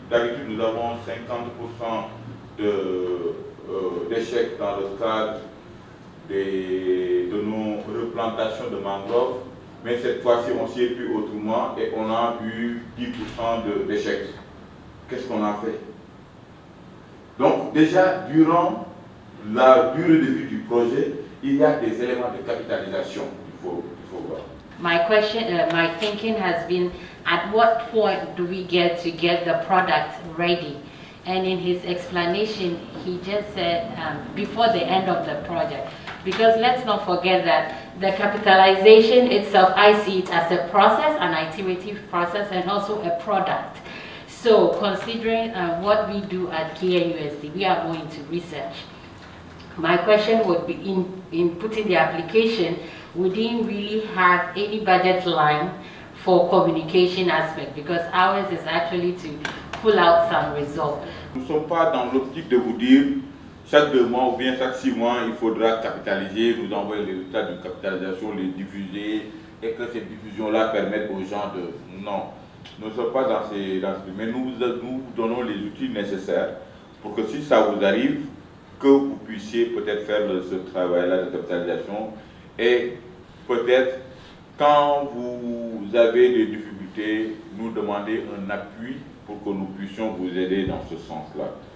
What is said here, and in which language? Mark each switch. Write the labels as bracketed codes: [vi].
[fr] D'habitude, nous avons 50% d'échecs dans le cadre de nos replantations de mangroves, mais cette fois-ci, on s'y est pris autrement et on a eu 10% d'échecs. Qu'est-ce qu'on a fait? Donc, déjà, durant la durée de vie du projet, il y a des éléments de capitalisation. Il faut voir. [en] My question, my thinking has been, at what point do we get the product ready? And in his explanation, he just said before the end of the project. Because let's not forget that the capitalization itself, I see it as a process, an iterative process, and also a product. So considering what we do at KNUST, we are going to research. My question would be in putting the application, we didn't really have any budget line for communication aspect because ours is actually to pull out some results. [fr] Nous ne sommes pas dans l'optique de vous dire chaque 2 mois ou bien chaque 6 mois il faudra capitaliser, nous envoyer les résultats de capitalisation, les diffuser et que ces diffusions-là permettent aux gens de... Non, nous ne sommes pas dans ces... Mais nous vous donnons les outils nécessaires pour que si ça vous arrive, que vous puissiez peut-être faire ce travail-là de capitalisation et peut-être quand vous avez des difficultés, nous demander un appui pour que nous puissions vous aider dans ce sens-là.